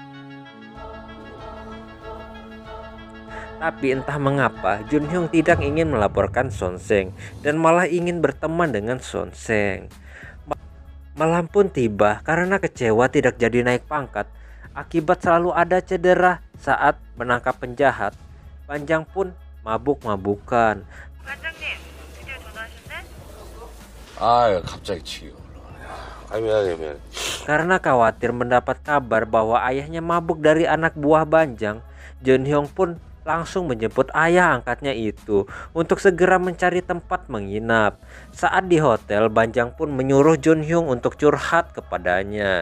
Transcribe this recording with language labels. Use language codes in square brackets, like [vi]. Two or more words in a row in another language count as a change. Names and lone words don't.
[id] Tapi entah mengapa Jun Hyung tidak ingin melaporkan Son Seng dan malah ingin berteman dengan Son Seng. Malam pun tiba. Karena kecewa tidak jadi naik pangkat akibat selalu ada cedera saat menangkap penjahat, Banjang pun mabuk-mabukan. [ko] 반장님, 드디어 전화하셨네? 아유 갑자기 치기 올라오네. 아 미안해. [id] Karena khawatir mendapat kabar bahwa ayahnya mabuk dari anak buah Banjang, Jun Hyung pun langsung menjemput ayah angkatnya itu untuk segera mencari tempat menginap. Saat di hotel, Banjang pun menyuruh Jun Hyung untuk curhat kepadanya.